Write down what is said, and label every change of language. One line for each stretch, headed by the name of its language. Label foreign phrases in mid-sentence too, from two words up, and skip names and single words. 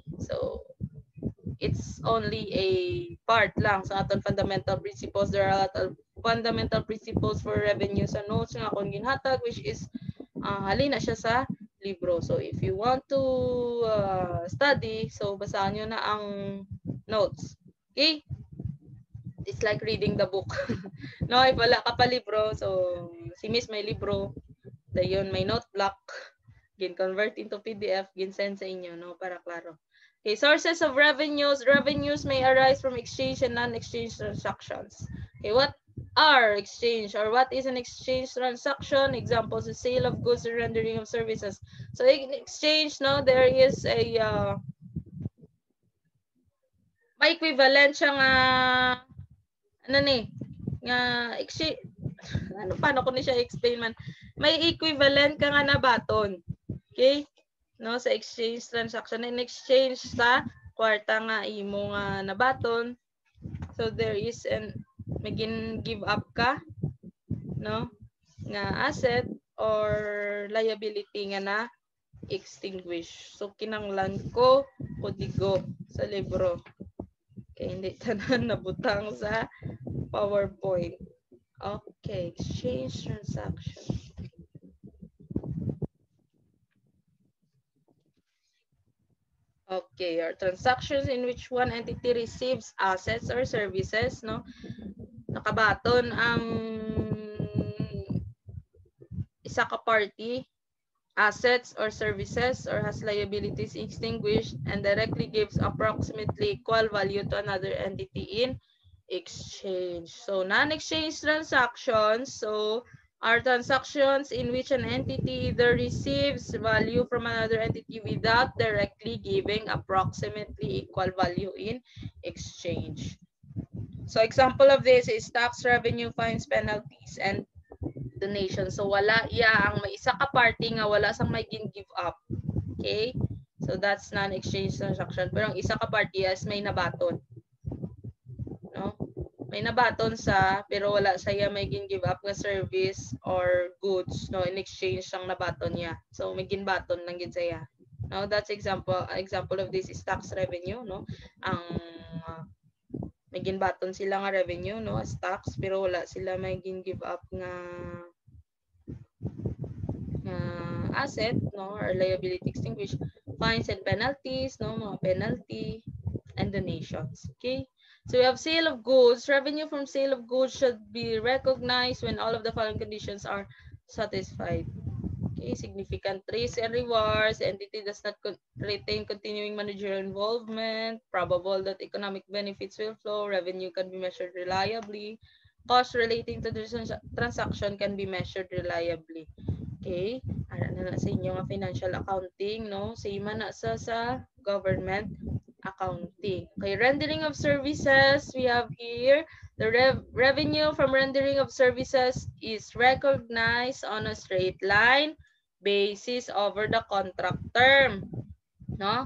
English: So it's only a part
Hiligaynon: lang sa aton
English: fundamental principles. There are a lot of fundamental principles for revenue sa notes
Hiligaynon: nga akong ginhatag,
English: which is
Hiligaynon: halina siya sa libro.
English: So if you want to study, so
Hiligaynon: basahan nyo na ang
English: notes. Okay? It's like reading the book.
Hiligaynon: No, if wala ka pa libro, so si Miss may libro, dayon may note block, gin-convert
English: into PDF,
Hiligaynon: gin-send sa inyo, no, para klaro.
English: Okay, sources of revenues. Revenues may arise from exchange and non-exchange transactions. Okay, what are exchange or what is an exchange transaction? Examples, the sale of goods or rendering of services. So in exchange,
Hiligaynon: no,
English: there is a
Hiligaynon: may equivalent siya nga ano ni nga exchange. Ano paano ko ni siya explain man? May equivalent ka nga na baton. Okay? No, sa
English: exchange transaction, in exchange
Hiligaynon: sa kwarta nga imo nga nabaton,
English: so there is an magin give up ka, no, nga asset or liability
Hiligaynon: nga na extinguish. So kinanglan ko kodigo sa libro kay hindi tanan nabutang sa PowerPoint.
English: Okay, exchange transaction. Okay, or transactions in which one entity receives assets or services,
Hiligaynon: no? Nakabaton ang isa ka
English: party assets or services or has liabilities extinguished and directly gives approximately equal value to another entity in exchange. So non-exchange transactions, so are transactions in which an entity either receives value from another entity without directly giving approximately equal value in exchange. So example of this is tax revenue, fines, penalties, and donation.
Hiligaynon: So wala iya ang may isa ka party nga wala sang may
English: give up.
Hiligaynon: Okay?
English: So that's non-exchange transaction.
Hiligaynon: Pero ang isa ka party is may nabaton. No? May nabaton sa pero wala saya may
English: give up
Hiligaynon: nga
English: service or goods,
Hiligaynon: no,
English: in exchange
Hiligaynon: sang nabaton niya. So may ginbaton lang gid saya. No,
English: that's example of this is tax revenue, no.
Hiligaynon: Ang may ginbaton sila nga revenue, no, as tax, pero wala sila may
English: give up
Hiligaynon: nga asset, no,
English: or liability extinguish, fines and penalties,
Hiligaynon: no, mga penalty,
English: and donations. Okay, so we have sale of goods. Revenue from sale of goods should be recognized when all of the following conditions are satisfied. Okay, significant risk and rewards. The entity does not retain continuing managerial involvement. Probable that economic benefits will flow. Revenue can be measured reliably. Costs relating to the transaction can be measured reliably.
Hiligaynon: Okay, ara na sa inyo nga
English: financial accounting,
Hiligaynon: no? Same man na sa
English: government accounting. Okay, rendering of services, we have here the revenue from rendering of services is recognized on a straight line basis over the contract term.
Hiligaynon: No?